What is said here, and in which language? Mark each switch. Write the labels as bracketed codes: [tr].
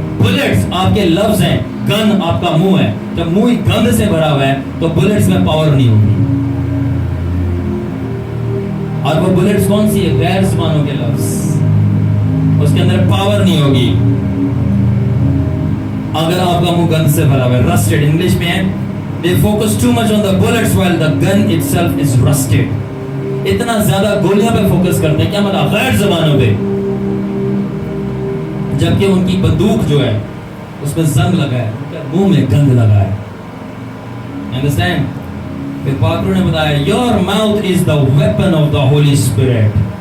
[hi] Bullets आपके लफ्ज हैं, गन आपका मुंह है। जब मुंह गंद से भरा हुआ है तो बुलेट्स में पावर नहीं होगी। और वो बुलेट्स कौन सी है? गैर जुबानों के लफ्ज, उसके अंदर पावर नहीं होगी अगर आपका मुंह गंद से भरा हुआ है, रस्टेड इंग्लिश में है। [en] They focus too much on the bullets while the gun itself is rusted. [hi] इतना ज्यादा गोलियां पे फोकस करते हैं, क्या मतलब? गैर ज़बानों पे, जबकि उनकी बंदूक जो है उसमें जंग लगा है, उनके मुंह में गंद लगा है। अंडरस्टैंड? फिर पाकरू ने बताया, [en] Your mouth is the weapon of the holy spirit.